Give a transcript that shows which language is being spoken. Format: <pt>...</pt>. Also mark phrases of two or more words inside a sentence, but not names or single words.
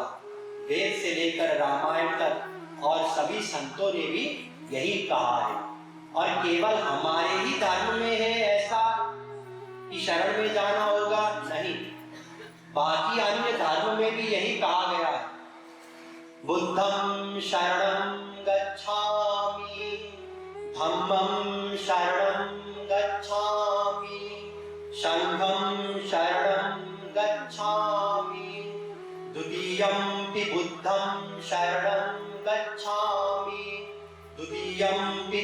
<hi>वेद से लेकर रामायण तक और सभी संतों ने भी यही कहा है। और केवल हमारे ही धर्म में है ऐसा कि शरण में जाना होगा? नहीं, बाकी अन्य धर्म में भी यही कहा गया है।</hi> <pi>बुद्धं शरणं गच्छामि, धम्मं शरणं गच्छामि, संघं शरणं गच्छामि, द्वितीयंपि बुद्धं शरणं गच्छामि, द्वितीयंपि</pi>